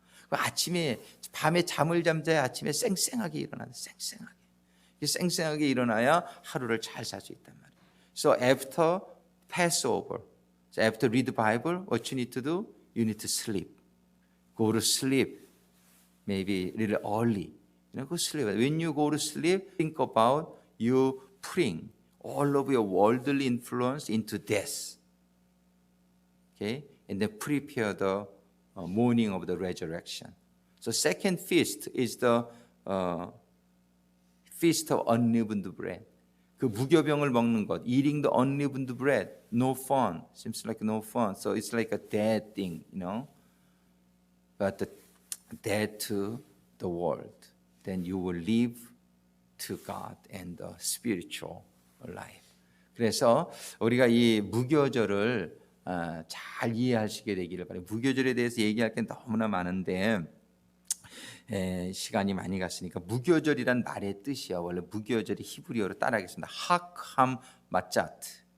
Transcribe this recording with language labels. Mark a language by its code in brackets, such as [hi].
[ko] 아침에 밤에 잠을 잠자야 아침에 쌩쌩하게 일어나요. 쌩쌩하게 일어나야 하루를 잘 살 수 있단 말이에요. [en] So after Passover, so after read the Bible, what you need to do? You need to sleep. Go to sleep, maybe a little early. Go sleep. When you go to sleep, think about you putting all of your worldly influence into death. Okay, and then prepare the morning of the resurrection. So second feast is the feast of unleavened bread. [ko] 그 무교병을 먹는 것, [en] eating the unleavened bread, no fun. Seems like no fun. So it's like a dead thing, But dead to the world. Then you will live to God and the spiritual life. [ko] 그래서 우리가 이 무교절을 잘 이해하시게 되기를 바라요. 무교절에 대해서 얘기할 게 너무나 많은데 시간이 많이 갔으니까, 무교절이란 말의 뜻이요. 원래 무교절이 히브리어로 따라하겠습니다. 하크함 마짜트.